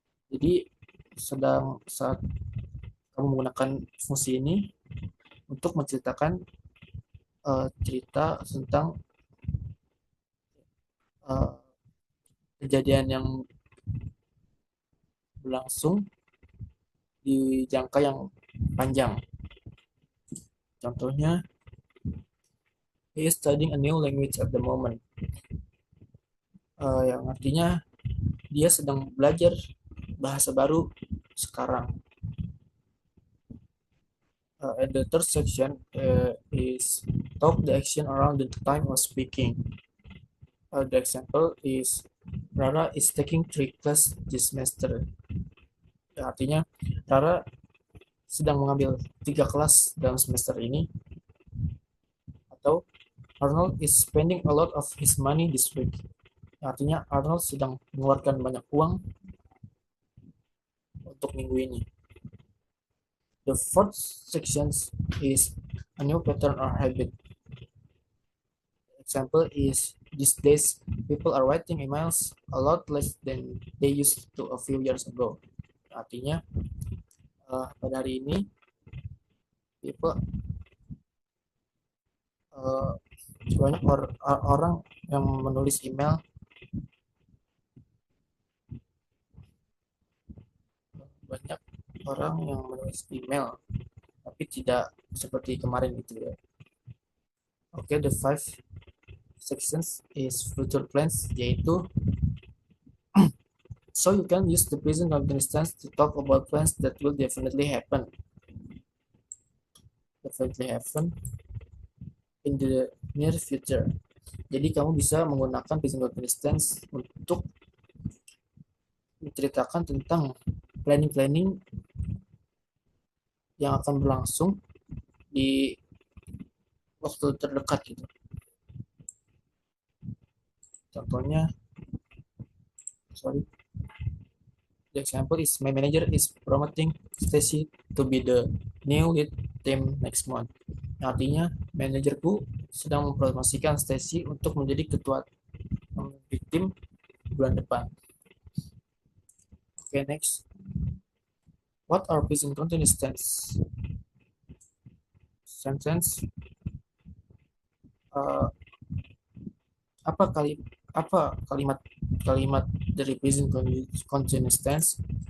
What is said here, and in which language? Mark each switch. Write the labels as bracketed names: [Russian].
[Indonesian] Jadi saat kamu menggunakan fungsi ini untuk menceritakan cerita tentang kejadian yang berlangsung di jangka yang panjang. [English] Contohnya, he is studying a new language at the moment. [Indonesian] Yang artinya dia sedang belajar bahasa baru sekarang. [English] And the third section is talk the action around the time of speaking. The example is Rara is taking 3 class this semester. [Indonesian] Ya, artinya Rara sedang mengambil 3 kelas dalam semester ini, atau [English] Arnold is spending a lot of his money this week. [Indonesian] Artinya Arnold sedang mengeluarkan banyak uang untuk minggu ini. [English] The fourth section is a new pattern or habit. Example is these days people are writing emails a lot less than they used to a few years ago. [Indonesian] Artinya pada hari ini people banyak orang yang menulis email, banyak orang yang menulis email tapi tidak seperti kemarin gitu ya. [English] Oke, the five sections is future plans, yaitu so you can use the present continuous tense to talk about plans that will definitely happen in the near future. [Indonesian] Jadi kamu bisa menggunakan present continuous tense untuk menceritakan tentang planning yang akan berlangsung di waktu terdekat gitu. [English] Contohnya, the example is my manager is promoting Stacy to be the new lead team next month. [Indonesian] Artinya, manajerku sedang mempromosikan Stacy untuk menjadi ketua tim bulan depan. [English] Okay, next. What are present continuous tense? Sentence. [Indonesian] Apa kalimat dari present continuous tense?